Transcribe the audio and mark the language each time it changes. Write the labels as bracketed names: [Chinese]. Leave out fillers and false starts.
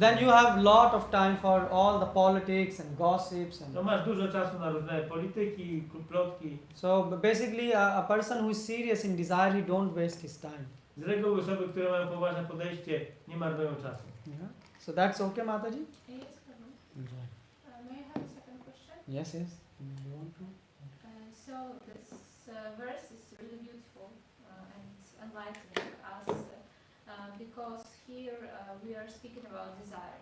[English] then you have lot of time for all the politics and gossips [Polish] to [English] and [Polish] masz dużo czasu na różne polityki, plotki. [English] so basically a person who is serious in desire, he don't waste his time. [Polish] Z reguły osoby, które mają poważne podejście, nie marnują czasu. [English] Yeah. So that's okay, Mataji? Yes, Prabhu. May I have a second question? Yes, yes. You want to? So this verse is really beautiful and enlightening us because here we are speaking about desire.